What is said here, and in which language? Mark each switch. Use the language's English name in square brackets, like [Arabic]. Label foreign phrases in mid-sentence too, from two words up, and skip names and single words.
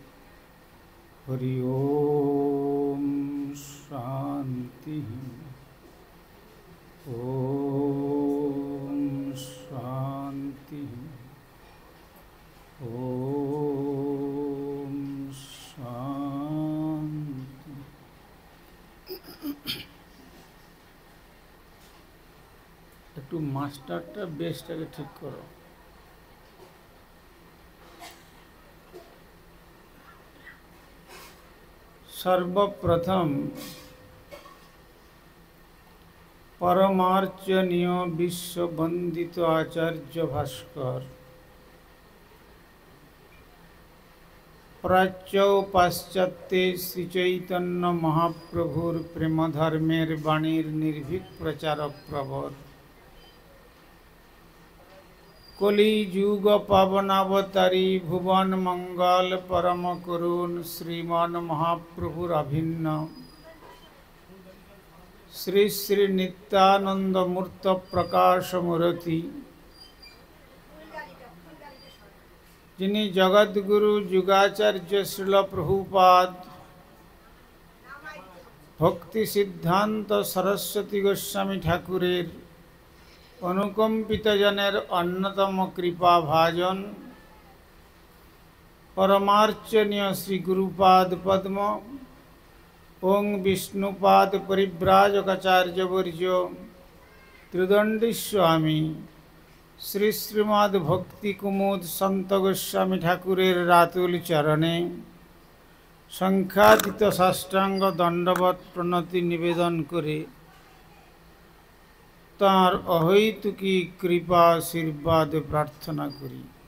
[Sanskrit] हरि ओम शांति ओम शांति ओम शांति। [Bangla] একটু মাস্টারটা বেসটাকে ঠিক করো। সর্বপ্রথম পরমার্চনীয় বিশ্ববন্দিত আচার্য ভাস্কর প্রাচ্য পাশ্চাত্য শ্রী চৈতন্য মহাপ্রভুর প্রেম ধর্মের বাণীর নির্ভীক প্রচারক প্রবর কলি যুগ পাবনাবতারী ভুবন মঙ্গল পরম করুণ শ্রীমান মহাপ্রভুর অভিন্ন শ্রী শ্রী নিত্যানন্দ মূর্ত প্রকাশ মূর্তি যিনি জগদ্গুরু যুগাচার্য শ্রীল প্রভুপাদ ভক্তি সিদ্ধান্ত সরস্বতী গোস্বামী ঠাকুরের অনুকম্পিত জনের অন্যতম কৃপা ভাজন পরমার্চনীয় শ্রী গুরুপাদ পদ্ম ওঁ বিষ্ণুপাদ পরিব্রাজকাচার্য বর্য ত্রিদণ্ডী স্বামী শ্রী শ্রীমদ্ ভক্তি কুমুদ সন্ত গোস্বামী ঠাকুরের রাতুল চরণে সংখ্যাতীত সাষ্টাঙ্গ দণ্ডবৎ প্রণতি নিবেদন করে তাঁর অহৈতুকী কৃপা আশীর্বাদ প্রার্থনা করি।